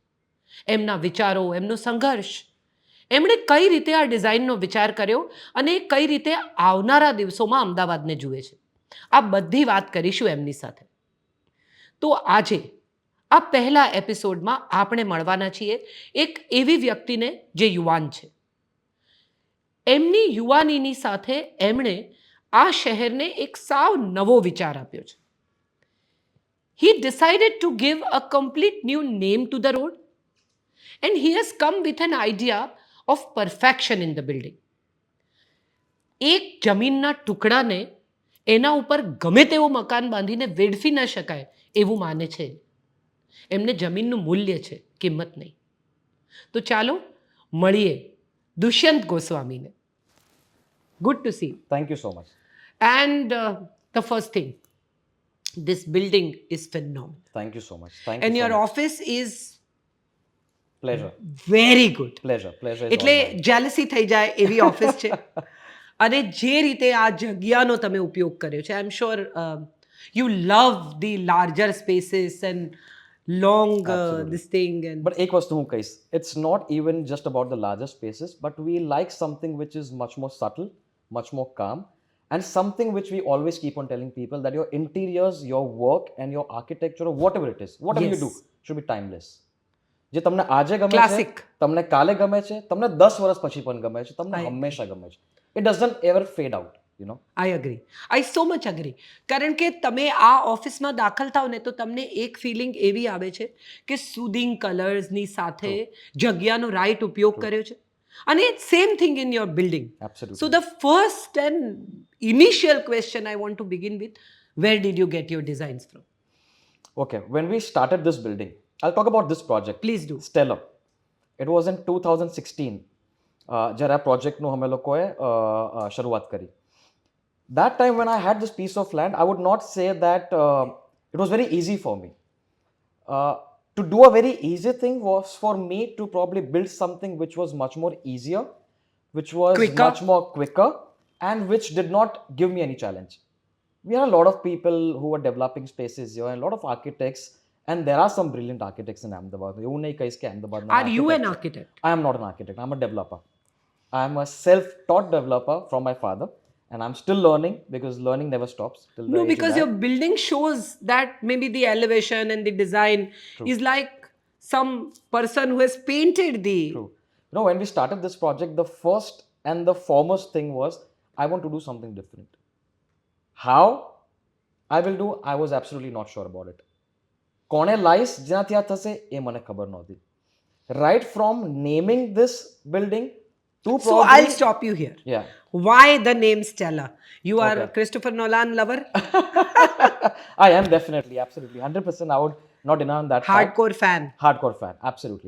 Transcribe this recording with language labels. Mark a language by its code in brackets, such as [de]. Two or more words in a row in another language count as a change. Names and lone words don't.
[gu] એમના વિચારો, એમનો સંઘર્ષ, એમણે કઈ રીતે આ ડિઝાઇનનો વિચાર કર્યો અને કઈ રીતે આવનારા દિવસોમાં અમદાવાદને જુએ છે, આ બધી વાત કરીશું એમની સાથે. તો આજે આ પહેલા એપિસોડમાં આપણે મળવાના છીએ એક એવી વ્યક્તિને જે યુવાન છે. એમની યુવાનીની સાથે એમણે આ શહેરને એક સાવ નવો વિચાર આપ્યો છે. [en] He decided to give a complete new name to the road and he has come with an idea of perfection in the building. [gu] એક જમીનના ટુકડાને એના ઉપર ગમે તેવું મકાન બાંધીને વેડફી ન શકાય એવું માને છે. એમને જમીનનું મૂલ્ય છે, કિંમત નહીં. તો ચાલો મળીએ દુષ્યંત ગોસ્વામીને. [en] good to see. Thank you so much. and the first thing, this building is phenomenal. Thank you so much. Thank And you your so much. office is Pleasure. very good. Pleasure. Pleasure is [gu] એટલે [en] all mine. [gu] જેલસી થઈ જાય એવી ઓફિસ છે. અને જે રીતે આ જગ્યાનો તમે ઉપયોગ કર્યો છે, [en] I am sure you love the larger spaces and long Absolutely. this thing and [gu] But એક વસ્તુ હું કહીશ, [en] it's not even just about the larger spaces, but we like something which is much more subtle, much more calm, and something which we always keep on telling people that your interiors, your work, and your architecture, or whatever it is, whatever you Yes. do, should be timeless. [gu] જે તમને આજે ગમે છે, [en] Classic. [gu] તમને કાલે ગમે છે, તમને 10 વર્ષ પછી પણ ગમે છે, તમને [en] I agree. [gu] હંમેશા ગમે છે. [en] It doesn't ever fade out, you know. I agree, I so much agree. [gu] કારણ કે તમે આ ઓફિસમાં દાખલ થાવ ને તો તમને એક ફિલિંગ એવી આવે છે કે [en] soothing colorsની [gu] સાથે જગ્યાનો રાઈટ ઉપયોગ કર્યો છે. [en] અને same thing in your building. Absolutely. so the first and initial question I want to begin with, where did you get your designs from? Okay, when we started this building, I'll talk about this project. Please do. [gu] Stellar. [en] It was in 2016 [gu] જ્યારે આ પ્રોજેક્ટનું અમે લોકોએ શરૂઆત કરી. [en] That time when I had this piece of land, I would not say that it was very easy for me. To do a very easy thing was for me to probably build something which was much more easier, which was Quicker. much more quicker, and which did not give me any challenge. We are a lot of people who are developing spaces here, and a lot of architects, and there are some brilliant architects in Ahmedabad. [gu] એવું નહીં કહીશ કે અમદાવાદમાં [en] are you an [gu] architect છે. [en] આર્કિટેક્ટ? I am not an architect. I'm a developer. I am a self-taught developer from my father, and I'm still learning because learning never stops. Till the No, age because of your building shows that maybe the elevation and the design is like some person who has painted the... True. You know, when we started this project, the first and the foremost thing was I want to do something different. How I will do, I was absolutely not sure about it. [gu] કોણે લાઈસ જ્યાં ત્યાં થશે એ મને ખબર નહોતી. [en] Right from naming this building to So I'll stop you here. Yeah. Why the name Stella? You are Okay. a Christopher Nolan lover? I am definitely, absolutely, 100%. I would not deny that fact. Hardcore fan. Hardcore fan, absolutely.